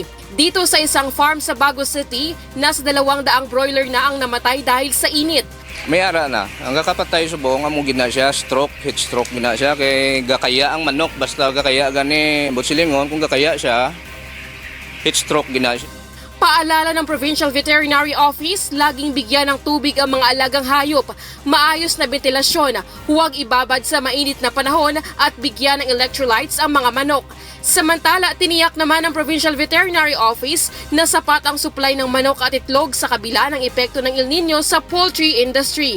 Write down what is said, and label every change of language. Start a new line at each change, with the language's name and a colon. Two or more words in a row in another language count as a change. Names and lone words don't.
Filipino: Dito sa isang farm sa Bagos City, nasa 200 broiler na ang namatay dahil sa init.
Hiligaynon: May ara na. Ang kakapatay sa buong among gina siya,
English: heat stroke
Hiligaynon: gina siya, kay gakaya ang manok, basta gakaya gani, butsilingon, kung gakaya siya,
English: heat stroke
Hiligaynon: gina siya.
Filipino: Paalala ng Provincial Veterinary Office, laging bigyan ng tubig ang mga alagang hayop, maayos na ventilasyon, huwag ibabad sa mainit na panahon at bigyan ng electrolytes ang mga manok. Samantala, tiniyak naman ng Provincial Veterinary Office na sapat ang supply ng manok at itlog sa kabila ng epekto ng El Nino sa
English: poultry industry.